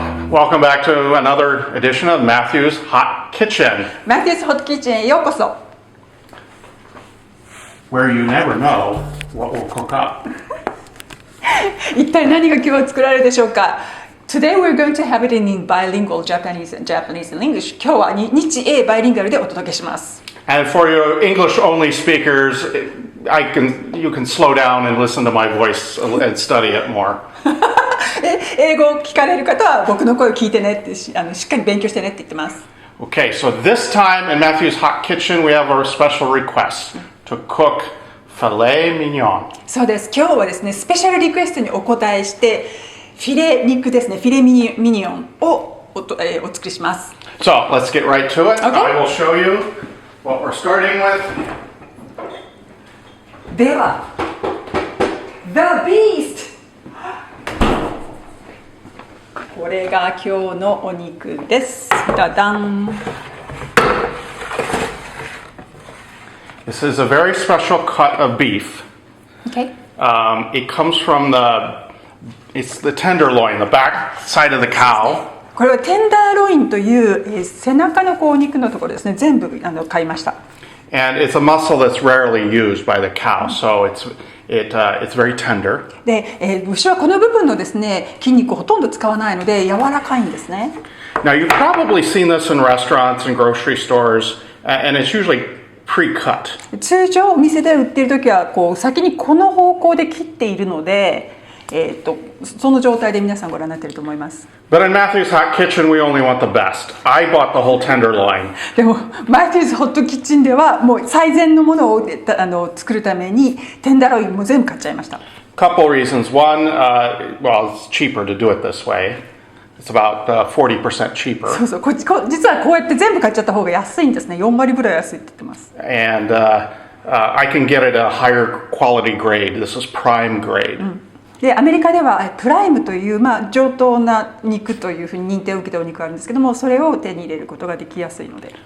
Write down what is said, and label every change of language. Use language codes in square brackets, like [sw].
[en] Welcome back to another edition of Matthew's Hot Kitchen, [ja] Mathew's Hot Kitchen へようこそ。 [en] where you never know what we'll cook up. [ja] 一体何が今日は作られるでしょうか。 [en] Today we're going to have it in bilingual Japanese and English. [ja] 今日は日英バイリンガルでお届けします。 [en] And for your English-only speakers, you can slow down and listen to my voice and study it more. [ja] 英語を聞かれる方は僕の声を聞いてねってしっかり勉強してねって言ってます。 [en] Okay, so this time in Matthew's Hot Kitchen, we have our special request to cook Filet Mignon. [ja] そうです。今日はですね、スペシャルリクエストにお答えして、フィレ肉ですね、フィレミニオンをお作りします。 [en] So let's get right to it. Okay. I will show you what we're starting with. [ja] では、 [en] The Beast! [ja] これが今日のお肉です。ダダン。 [en] This is a very special cut of beef. Okay. It comes from it's the tenderloin, the back side of the cow. [ja] これはテンダーロインという背中のお肉のところですね。全部買いました。 [en] And it's a muscle that's rarely used by the cow, so it's very tender. [ja] で、牛はこの部分のですね、筋肉をほとんど使わないので柔らかいんですね。 [en] Now you've probably seen this in restaurants and grocery stores, and it's usually pre-cut. [ja] 通常お店で売っている時は先にこの方向で切っているので、その状態で皆さんご覧になっていると思います。 [en] But in Matthew's Hot Kitchen, we only want the best. I bought the whole tenderloin. [ja] でもマイティーズホットキッチンではもう最善のものを作るためにテンダーロインも全部買っちゃいました。 [en] Couple reasons. One, well, it's cheaper to do it this way. It's about 40% cheaper. [ja] そうそう、実はこうやって全部買っちゃった方が安いんですね。4割ぐらい安いって言ってます。 [en] And I can get it a higher quality grade. This is prime grade. [ja] でアメリカではプライムという、上等な肉というふうに認定を受けたお肉があるんですけども、それを手に入れることができやすいので。